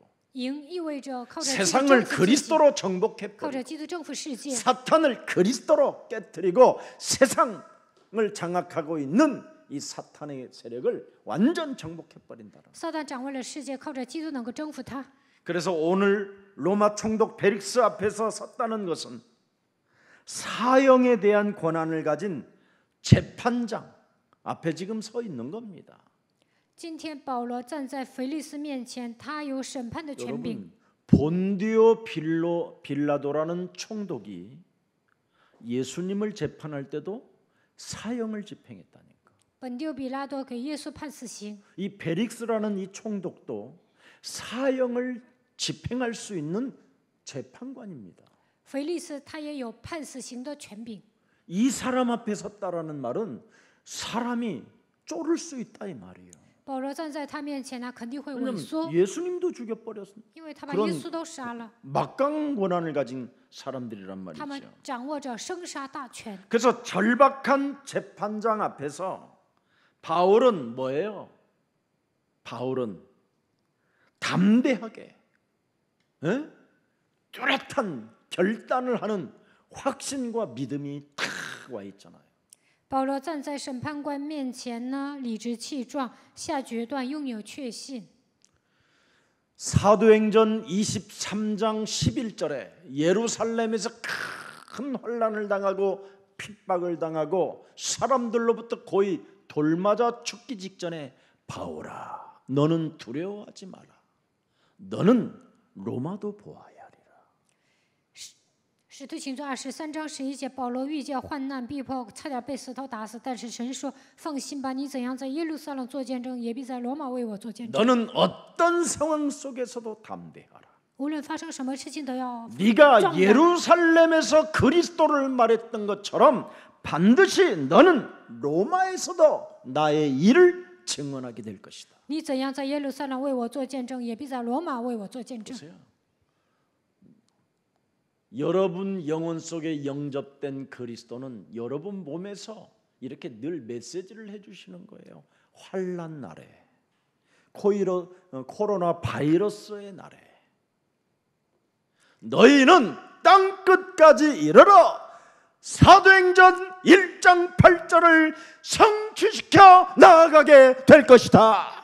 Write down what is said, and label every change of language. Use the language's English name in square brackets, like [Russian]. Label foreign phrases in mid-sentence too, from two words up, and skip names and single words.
[Chinese] 赢意味着靠着基督 [Korean] 세상을 [Chinese] 征服自己， [Korean] 그리스도로 정복해 [Chinese] 靠 [Korean] 버리고 [Chinese] 着基督征服世界， [Korean] 사탄을 그리스도로 깨뜨리고 세상을 장악하고 있는 이 사탄의 세력을 완전 정복해 버린다. [Chinese] 撒旦掌握了世界，靠着基督能够征服他。 [Korean] 그래서 오늘 로마 총독 벨릭스 앞에서 섰다는 것은 사형에 대한 권한을 가진 재판장 앞에 지금 서 있는 겁니다. [Chinese] 今天保罗站在腓利斯面前，他有审判的权柄。 [Korean] 여러분, 본디오 빌라도라는 총독이 예수님을 재판할 때도 사형을 집행했다니까. [Chinese] 本丢比拉多给耶稣判死刑， [Korean] 이 베릭스라는 이 총독도 사형을 집행할 수 있는 재판관입니다. [Chinese] 腓利斯他也有判死刑的权柄。 [Korean] 이 사람 앞에 섰다라는 말은 사람이 쫄을 수 있다 이 말이에요. [Chinese] 保罗站在他面前呢，肯定会萎 [Korean] 왜냐하면 [Chinese] 缩， [Korean] 예수님도 죽여버렸습니다. [Chinese] 因为他把 [Korean] 그런 [Chinese] 耶稣都杀了， [Korean] 막강 권한을 가진 사람들이란 [Chinese] 他们 [Korean] 말이죠. [Chinese] 掌握着生杀大权。 [Korean] 그래서 절박한 재판장 앞에서 바울은 뭐예요? 바울은 담대하게 뚜렷한 결단을 하는 확신과 믿음이 탁 와 있잖아요. [Chinese] 保罗站在审判官面前呢，理直气壮，下决断，拥有确信。 [Korean] 사도행전 23장 11절에 예루살렘에서 큰 환난을 당하고 핍박을 당하고 사람들로부터 거의 돌맞아 죽기 직전에 바울아 너는 두려워하지 마라. 너는 로마도 보아야 하리라. [Chinese] 使徒行传23章11节，保罗遇见患难逼迫，差点被石头打死，但是神说：“放心吧，你怎样在耶路撒冷做见证，也必在罗马为我做见证。 [Korean] 너는 어떤 상황 속에서도 담대하라. [Chinese] 无论发生什么事情，都要 [Korean] 네가 [Chinese] 壮胆。 [Korean] 예루살렘에서 그리스도를 말했던 것처럼 반드시 너는 로마에서도 나의 일을 증언하게 될 것이다. [Chinese] 你怎样在耶路撒冷为我做见证，也必在罗马为我做见证。 [Korean] 보세요. 여러분 영혼 속에 영접된 그리스도는 여러분 몸에서 이렇게 늘 메시지를 해주시는 거예요. 환난 날에, 코로나 바이러스의 날에 너희는 땅 끝까지 이르러 사도행전 1장 8절을 성취시켜 나아가게 될 것이다.